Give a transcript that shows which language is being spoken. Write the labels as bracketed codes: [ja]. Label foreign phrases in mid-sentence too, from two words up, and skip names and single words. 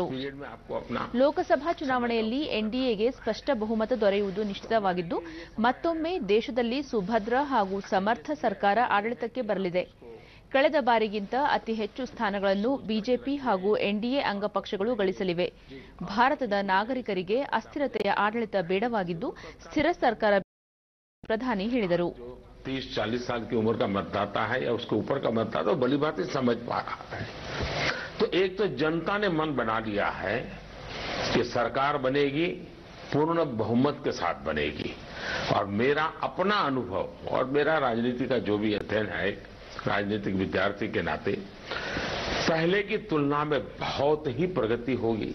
[kn] ಲೋಕಸಭಾ ಚುನಾವಣೆಯಲ್ಲಿ ಎನ್ಡಿಎಗೆ ಸ್ಪಷ್ಟ ಬಹುಮತ ದೊರೆಯುವುದು ನಿಶ್ಚಿತವಾಗಿದ್ದು, ಮತ್ತೊಮ್ಮೆ ದೇಶದಲ್ಲಿ ಸುಭದ್ರ ಹಾಗೂ ಸಮರ್ಥ ಸರ್ಕಾರ ಆಡಳಿತಕ್ಕೆ ಬರಲಿದೆ. ಕಳೆದ ಬಾರಿಗಿಂತ ಅತಿ ಹೆಚ್ಚು ಸ್ಥಾನಗಳನ್ನು ಬಿಜೆಪಿ ಹಾಗೂ ಎನ್ಡಿಎ ಅಂಗಪಕ್ಷಗಳು ಗಳಿಸಲಿವೆ. ಭಾರತದ ನಾಗರಿಕರಿಗೆ ಅಸ್ಥಿರತೆಯ ಆಡಳಿತ ಬೇಡವಾಗಿದ್ದು, ಸ್ಥಿರ ಸರ್ಕಾರ ಪ್ರಧಾನಿ ಹೇಳಿದರು. [hi] 30-40 साल की उम्र का मतदाता है या उसके ऊपर का मतदाता भली बात समझ पा रहा है. तो एक तो जनता ने मन बना लिया है कि सरकार बनेगी, पूर्ण बहुमत के साथ बनेगी. और मेरा अपना अनुभव और मेरा राजनीति का जो भी अध्ययन है राजनीतिक विद्यार्थी के नाते, पहले की तुलना में बहुत ही प्रगति होगी.